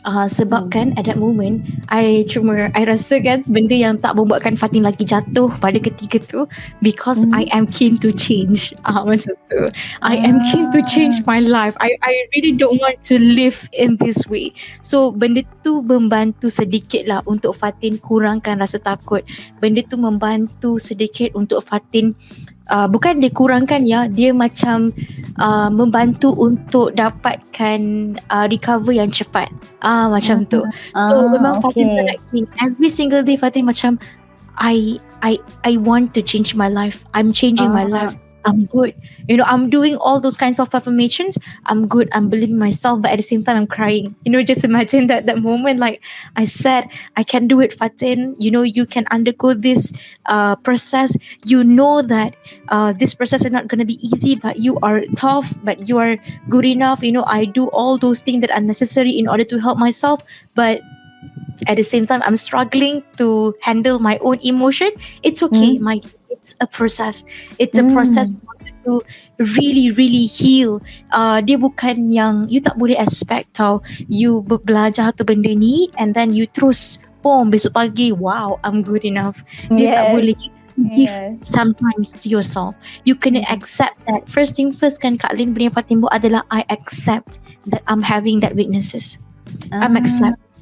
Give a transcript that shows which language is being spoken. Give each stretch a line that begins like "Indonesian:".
Malay: Sebab kan
English: at that moment I
Malay: rasa kan benda yang tak membuatkan Fatin lagi jatuh pada ketika tu,
English: because I am keen to change.
Malay: Macam tu.
English: I am keen to change my life. I really don't want to live in this way.
Malay: So benda tu membantu sedikit lah untuk Fatin kurangkan rasa takut. Benda tu membantu sedikit untuk Fatin, bukan dia kurangkan ya, dia macam membantu untuk dapatkan recover yang cepat. Macam tu. So memang Fatin sangat keen.
English: Every single day Fatin macam I want to change my life. I'm changing my life. I'm good. I'm doing all those kinds of affirmations. I'm good. I'm believing myself, but at the same time, I'm crying. Just imagine that moment. Like I said, I can do it, Fatin. You can undergo this process. You know that this process is not going to be easy, but you are tough, but you are good enough. I do all those things that are necessary in order to help myself, but at the same time I'm struggling to handle my own emotion. It's okay. It's a process. It's a process for you to really really heal.
Malay: Dia bukan yang you tak boleh expect tau. You belajar tu benda ni and then you terus besok pagi, wow,
English: I'm good enough. You
Malay: tak boleh
English: give sometimes to yourself. You kena accept that. First thing first kan Kak Lin,
Malay: benda yang paling timbul adalah
English: I accept that I'm having that weaknesses. I'm accept.